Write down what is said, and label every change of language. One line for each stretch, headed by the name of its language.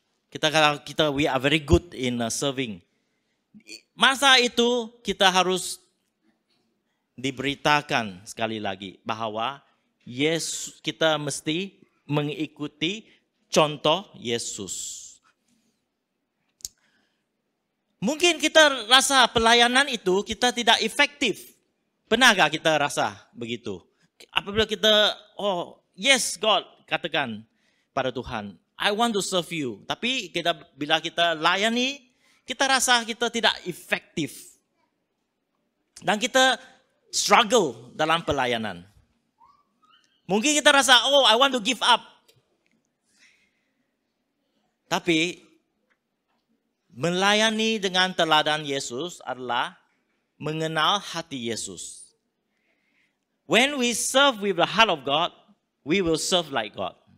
Malay: Kita
English: we are very good in serving.
Malay: Masa itu kita harus diberitakan sekali lagi bahwa kita mesti mengikuti contoh Yesus. Mungkin kita rasa pelayanan itu kita tidak efektif. Pernahkah kita rasa begitu? Apabila kita,
English: yes God,
Malay: katakan pada Tuhan,
English: I want to serve you.
Malay: Tapi bila kita layani, kita rasa kita tidak efektif. Dan kita struggle dalam pelayanan. Mungkin kita rasa,
English: I want to give up.
Malay: Tapi melayani dengan teladan Yesus adalah mengenal hati Yesus.
English: When we serve with the heart of God, we will serve like God.